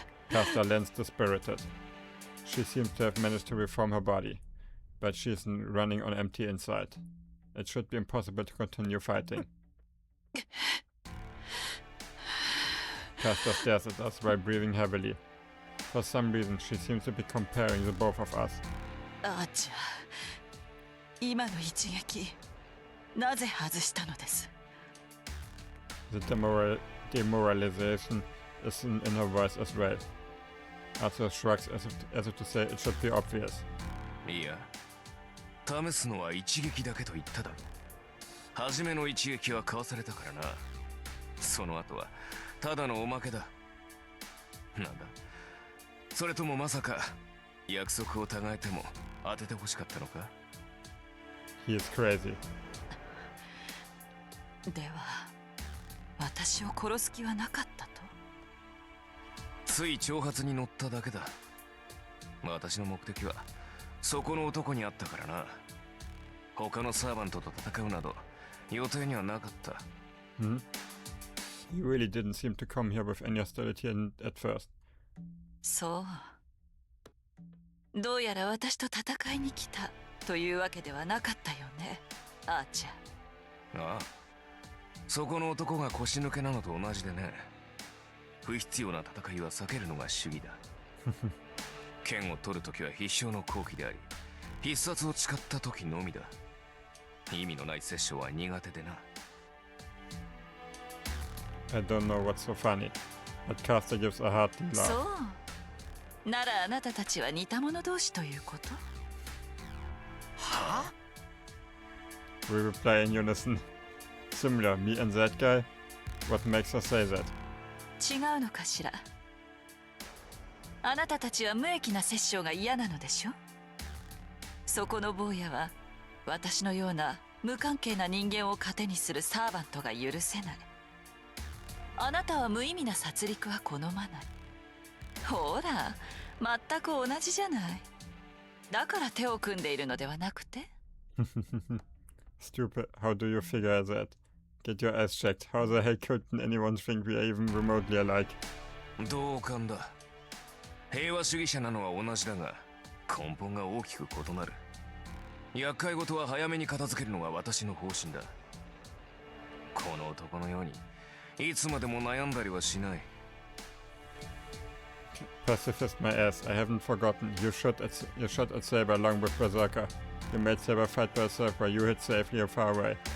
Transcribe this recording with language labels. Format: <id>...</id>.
<en>Caster lands dispirited. She seems to have managed to reform her body, but she's running on empty inside. It should be impossible to continue fighting. Caster stares at us while breathing heavily. For some reason, she seems to be comparing the both of us.</en> <ja>あーちゃん、今の一撃、なぜ外したのです？</ja> <en>The demoralization is in her voice as well. Arthur shrugs as if to say it should be obvious.</en> <ja>いや、試すのは一撃だけと言っただろう。初めの一撃はかわされたからな。その後はただのおまけだ。なんだ、それともまさか約束を違えても当ててほしかったのか？</ja> <en>He is crazy.</en> <ja>では、私を殺す気はなかったと？つい挑発に乗っただけだ。私の目的はそこの男にあったからな。他のサーバントと戦うなど予定にはなかった。</ja> <en>Hmm? He really didn't seem to come here with any hostility at first.</en> <ja>そう。どうやら私と戦いに来たというわけではなかったよね、アーチャー。ああ、そこの男が腰抜けなのと同じでね。不必要な戦いは避けるのが主義だ。剣を取るときは必勝の好機であり、必殺を誓ったときのみだ。意味のない殺生は苦手でな。</ja> <en>I don't know what's so funny, but Caster gives a hearty laugh.</en> <ja>そう。ならあなたたちは似た者同士ということ？はあ？</ja> <en>We reply in unison. Similar, me and that guy? What makes her say that?</en> <ja>違うのかしら。あなたたちは無益な殺生が嫌なのでしょ？そこの坊やは私のような無関係な人間を糧にするサーバントが許せない。あなたは無意味な殺戮は好まない。ほら、全く同じじゃない。だから手を組んでいるのではなくて？</ja> <en>Stupid, how do you figure that? Get your ass checked. How the hell could anyone think we are even remotely alike?</en> <ja>同感だ。平和主義者なのは同じだが、根本が大きく異なる。厄介事は早めに片付けるのが私の方針だ。この男のようにいつまでも悩んだりはしない。</ja> <en>Pacifist my ass, I haven't forgotten. You shot at Saber along with Berserker. You made Saber fight by herself while you hid safely far away.</en>